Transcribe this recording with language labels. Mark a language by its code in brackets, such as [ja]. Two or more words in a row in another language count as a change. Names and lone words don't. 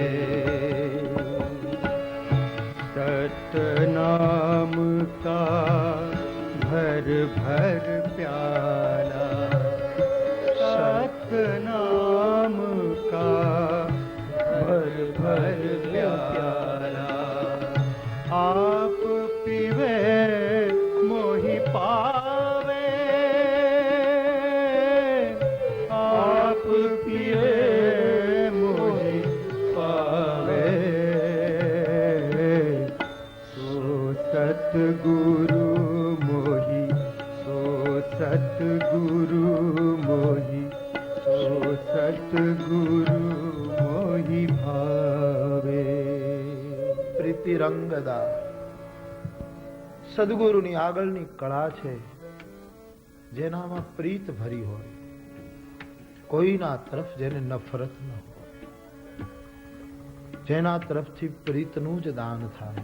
[hi] सतनाम का भर भर प्याला, सतनाम का भर भर प्याला, आप पीवे मोहि पावे, आप पीवे मोहि पावे, सो सतगुरु मोहि, सो सतगुरु मोहि, सो सतगुरु मोहि भावे। [gu] પ્રીતિ રંગદા સદગુરુની આગળની કળા છે, જેનામાં પ્રીત ભરી હોય, કોઈના તરફ જેને નફરત ન હોય, જેના તરફથી પ્રીતનું જ દાન થાય.